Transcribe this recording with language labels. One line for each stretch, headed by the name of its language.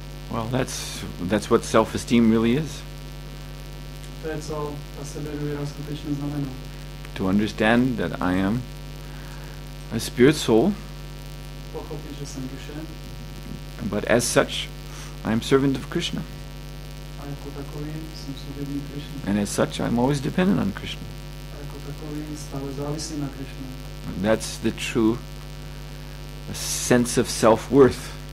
English: Well, that's what self-esteem really is.
Czech: To je, co ta sebedůvěra skutečně znamená.
English: To understand that I am a spirit soul,
Czech: Pochopit, že jsem duše,
English: but as such, I am servant of Krishna.
Czech: a jako takový jsem služebník Krishna.
English: And as such, I'm always dependent on Krishna.
Czech: A jako takový stále závislý na Krishna.
English: That's the true sense of self-worth.